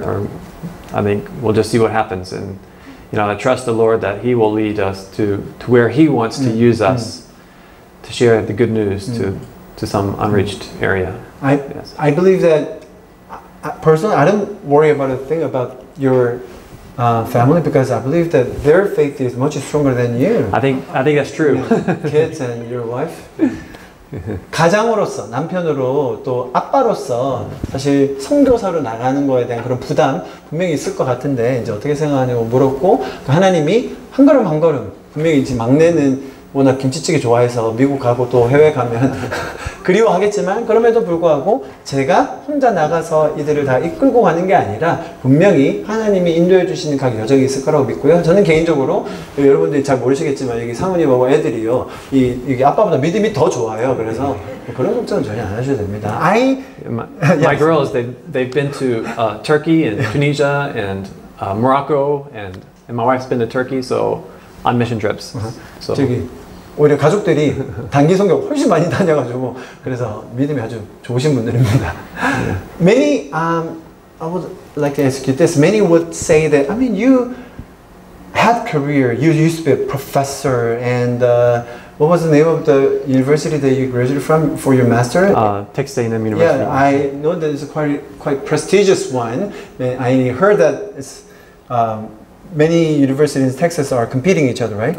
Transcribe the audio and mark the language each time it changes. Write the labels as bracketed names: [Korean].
[English] Or I think we'll just see what happens, and I trust the Lord that He will lead us to where He wants to use us to share the good news to some unreached area. I believe that personally I don't worry about a thing about your family? Because I believe that their faith is much stronger than you. I think that's true. Kids and your wife. [Korean] 가장으로서, 남편으로 또 아빠로서 사실 선교사로 나가는 거에 대한 그런 부담 분명히 있을 것 같은데 이제 어떻게 생각하냐고 물었고 하나님이 한 걸음 한 걸음 분명히 이제 막내는 워낙 김치찌개 좋아해서 미국 가고 또 해외 가면 그리워하겠지만 그럼에도 불구하고 제가 혼자 나가서 이들을 다 이끌고 가는 게 아니라 분명히 하나님이 인도해 주시는 각 여정이 있을 거라고 믿고요. 저는 개인적으로 여러분들이 잘 모르시겠지만 여기 사모님하고 애들이요. 이게 아빠보다 믿음이 더 좋아요. 그래서 그런 걱정은 전혀 안 하셔도 됩니다. [English] My girls, they've been to Turkey and Tunisia and Morocco and my wife's been to Turkey, so on mission trips. So. [Korean] 저기 오히려 가족들이 단기 선교 훨씬 많이 다녀가지고 그래서 믿음이 아주 좋으신 분들입니다. [English] Many, I would like to ask you this. Many would say that, I mean, you had career. You used to be a professor, and what was the name of the university that you graduated from for your master? Texas A&M University. Yeah, I know that it's a quite prestigious one. I heard that it's many universities in Texas are competing each other, right?